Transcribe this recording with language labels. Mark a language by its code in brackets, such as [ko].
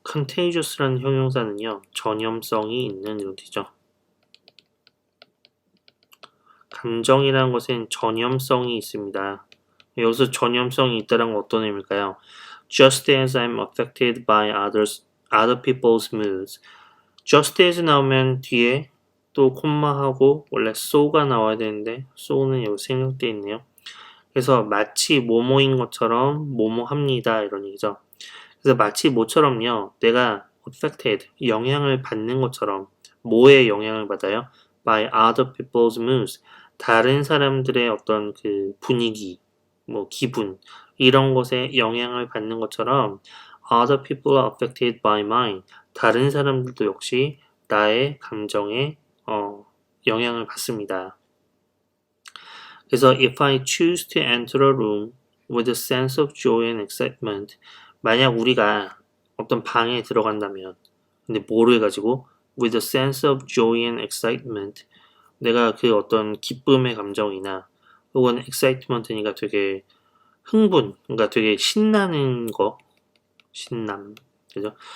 [ko] contagious라는 형용사는요. 전염성이 있는 이런 뜻이죠. 감정이라는 것은 전염성이 있습니다. 여기서 전염성이 있다는 건 어떤 의미일까요? [en] Just as I'm affected by other people's moods. [ko] Just as 나오면 뒤에 또 콤마하고 원래 so가 나와야 되는데 so는 여기 생략되어 있네요. 그래서 마치 뭐뭐인 것처럼 뭐뭐합니다 이런 얘기죠. 그래서 마치 뭐처럼요. 내가 affected 영향을 받는 것처럼 뭐에 영향을 받아요? [en] by other people's moods [ko] 다른 사람들의 어떤 그 분위기, 기분 이런 것에 영향을 받는 것처럼 [en] other people are affected by mine. [ko] 다른 사람들도 역시 나의 감정에 영향을 받습니다. 그래서 [en] if I choose to enter a room with a sense of joy and excitement, [ko] 만약 우리가 어떤 방에 들어간다면, 근데 뭐를 가지고 [en] with a sense of joy and excitement, [ko] 내가 그 어떤 기쁨의 감정이나 혹은 excitement니까 되게 흥분, 그러니까 되게 신나는 거, 신남, 그죠?